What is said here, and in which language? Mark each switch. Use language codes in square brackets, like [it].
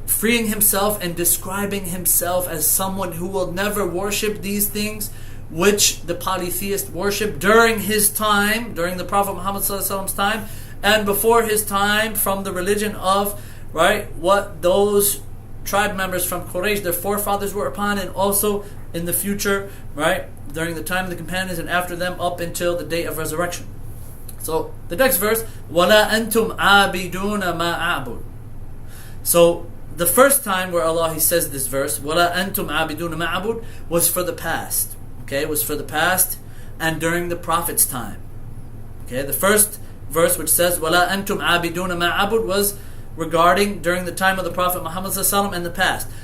[en] Freeing himself and describing himself as someone who will never worship these things which the polytheists worship during his time, during the Prophet Muhammad sallallahu alaihi wasallam's time, and before his time, from the religion of, right, what those tribe members from Quraysh, their forefathers, were upon, and also in the future, right, during the time of the companions and after them up until the day of resurrection. So the next verse, [ar] وَلَا أَنْتُمْ عَابِدُونَ مَا أَعْبُدُ. [en] So the first time where Allah, He says this verse, [ar] وَلَا أَنْتُمْ عَابِدُونَ مَا أَعْبُدُ, [en] was for the past. Okay, it was for the past and during the Prophet's time. Okay, the first verse which says [ar] وَلَا أَنْتُمْ عَابِدُونَ مَا أَعْبُدُ [en] was regarding during the time of the Prophet Muhammad sallallahu alaihi wasallam and the past.